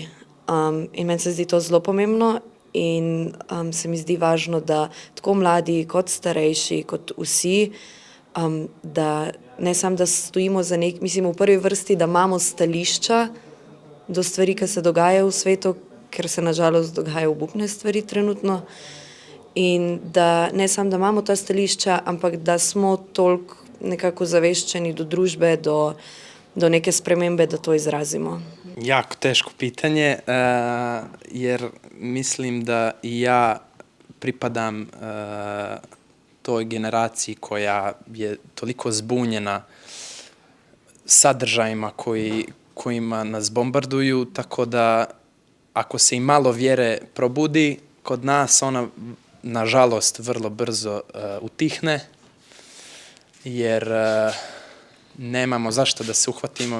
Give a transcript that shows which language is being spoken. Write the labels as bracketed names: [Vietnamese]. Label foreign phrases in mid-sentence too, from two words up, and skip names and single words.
[Slovenian] In meni se zdi to zelo pomembno. In se mi zdi važno, da tako mladi kot starejši, kot vsi, da ne samo, da stojimo za mislim v prvi vrsti, da imamo stališča do stvari, ki se dogajajo v svetu, ker se nažalost dogajajo obupne stvari trenutno, in da ne samo, da imamo ta stališča, ampak da smo toliko nekako zaveščeni do družbe, do neke spremembe, da to izrazimo. [Bosnian] Jako teško pitanje, jer mislim da i ja pripadam toj generaciji koja je toliko zbunjena sadržajima kojima nas bombarduju, tako da ako se i malo vjere probudi kod nas, ona nažalost vrlo brzo utihne, jer nemamo zašto da se uhvatimo.